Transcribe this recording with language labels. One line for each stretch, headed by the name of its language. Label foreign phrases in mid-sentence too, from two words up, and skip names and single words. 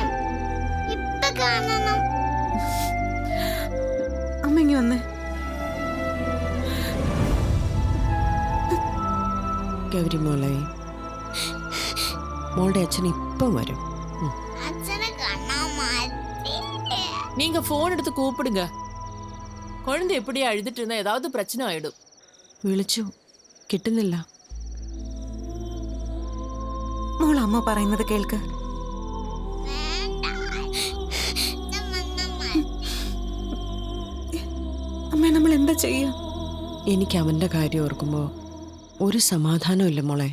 Malayalam: ഇപ്പൊ കാണണം. അമ്മ ഇങ്ങി വന്നേ. ഗൗരി മോളെ, മോളുടെ അച്ഛൻ ഇപ്പം വരും. അച്ഛനെ കാണാൻ മതി.
Tamil: நீங்க போன் எடுத்து கூப்பிடுங்க. குழந்தை எப்படியே அழுதுட்டு இருந்தா ஏதாவது பிரச்சனை ஆயிடும்.
Malayalam: വിളിച്ചു, കിട്ടുന്നില്ല. മോൾ അമ്മ പറയുന്നത് കേൾക്ക്. വേണ്ട, അച്ഛൻ വന്നാ മതി. അമ്മ നമ്മൾ എന്താ ചെയ്യാ? എനിക്ക് അവൻ്റെ കാര്യം ഓർക്കുമ്പോൾ ഒരു സമാധാനമില്ല മോളെ.